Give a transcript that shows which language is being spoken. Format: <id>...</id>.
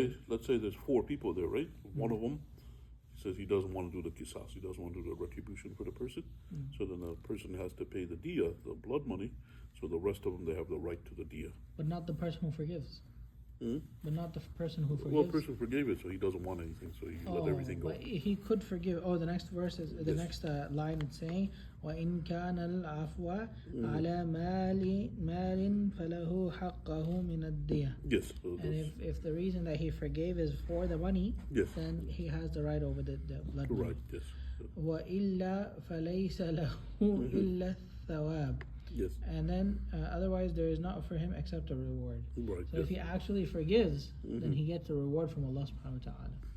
<en>Let's say there's four people there, right? One of them says he doesn't want to do the qisas, he doesn't want to do the retribution for the person. So then the person has to pay the diya, the blood money. So the rest of them, they have the right to the diya. But not the person who forgives. But not the person who forgives. Well, the person forgave it, so he doesn't want anything, so he let everything go. But he could forgive. The next verse is the next line. It's saying,</en> <ar>وَإِنْ كَانَ الْعَفْوَ عَلَى مَالٍ فَلَهُ حَقَّهُ مِنَ الدِّيَةِ.</ar> <en>Yes. And if the reason that he forgave is for the money, then he has the right over the blood money. Right. Yes.</en> <ar>وَإِلَّا فَلَيْسَ لَهُ إِلَّا الثَّوَابِ.</ar> <en>Yes. And then otherwise there is not for him except a reward. Right. So if he actually forgives, then he gets a reward from Allah subhanahu wa ta'ala.</en>